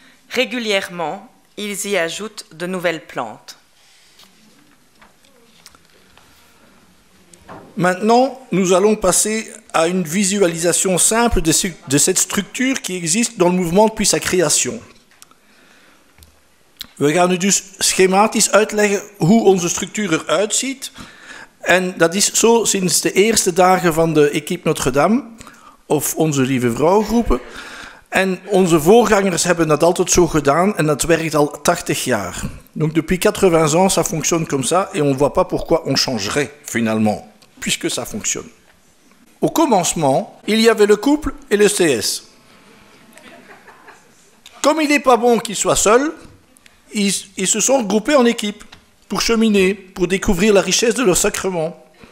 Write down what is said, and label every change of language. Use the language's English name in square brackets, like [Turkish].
[French] Régulièrement, ils y ajoutent de nouvelles plantes. Maintenant, nous allons passer à une visualisation simple de cette structure qui existe dans le mouvement depuis sa création. [Dutch] We gaan nu dus schematisch uitleggen hoe onze structuur eruit ziet. En dat is zo sinds de eerste dagen van de Equipe Notre-Dame, of onze Lieve Vrouwengroepen. En onze voorgangers hebben dat altijd zo gedaan en dat werkt al 80 jaar. [French] Donc depuis 80 ans, ça fonctionne comme ça et on ne voit pas pourquoi on changerait finalement, puisque ça fonctionne. Au commencement, il y avait le couple et le CS. Comme il n'est pas bon qu'ils soient seuls, ils se sont regroupés en équipe pour cheminer, pour découvrir la richesse de leur sacrement.